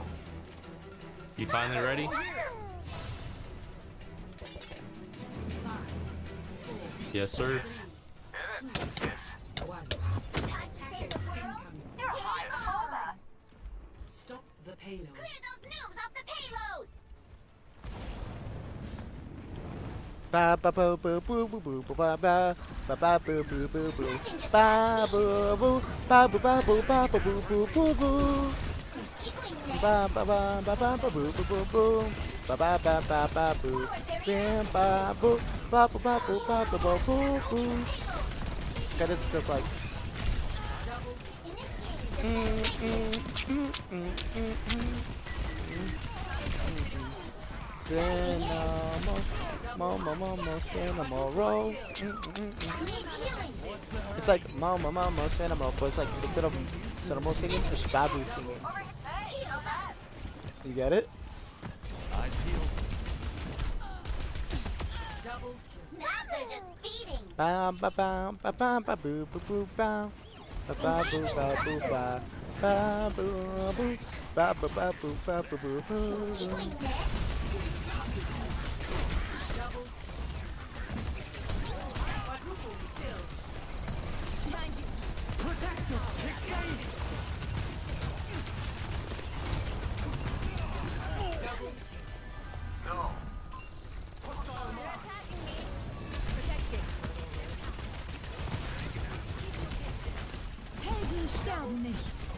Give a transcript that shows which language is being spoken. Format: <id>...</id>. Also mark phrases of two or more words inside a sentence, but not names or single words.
<en>You finally ready? Yes, sir. Stop the payload. Clear those noobs off the payload! Ba ba boo boo boo boo boo ba ba ba ba boo boo boo boo ba boo boo ba boo ba boo ba boo boo boo boo ba ba ba ba ba ba boo boo boo boo ba ba ba ba ba boo bam ba boo ba boo ba boo ba boo boo boo boo. Got it just like. Cinnamon, mama, cinnamon roll. It's like mama, cinnamon, but it's like instead of cinnamon singing, it's baboo singing. You get it? Now they're just feeding. Ba ba ba ba ba ba boo boo boo ba ba ba boo ba boo ba ba boo boo ba ba ba boo ba ba boo. Protectus kick game. No.</en> <de>Helden sterben nicht.</de>